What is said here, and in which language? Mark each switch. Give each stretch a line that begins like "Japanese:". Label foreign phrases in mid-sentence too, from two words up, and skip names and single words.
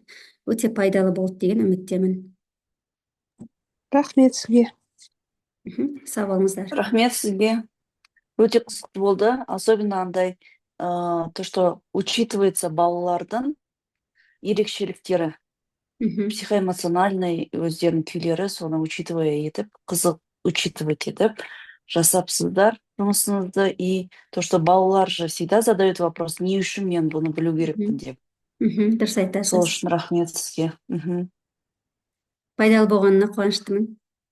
Kazakh: Өте пайдалы болды деген үміттемін. Рахмет сізге. Сау болыңыздар. Рахмет сізге. Өте қызықты болды.
Russian: Особенно андай, то, что учитывается
Kazakh: балалардың ерекшеліктері, психоэмоциональный өздерінің күйлері, соны учитывая етіп, қызық учитывать етіп, жасапсыздар жұмысыңызды.
Russian: И то, что
Kazakh: балалар
Russian: же всегда задают вопрос,
Kazakh: не үшін мен бұны білу керекпін деп. Дұрыс айтасыз. Сол үшін рахмет сізге. Пайдалы болғанына қуаныштымын.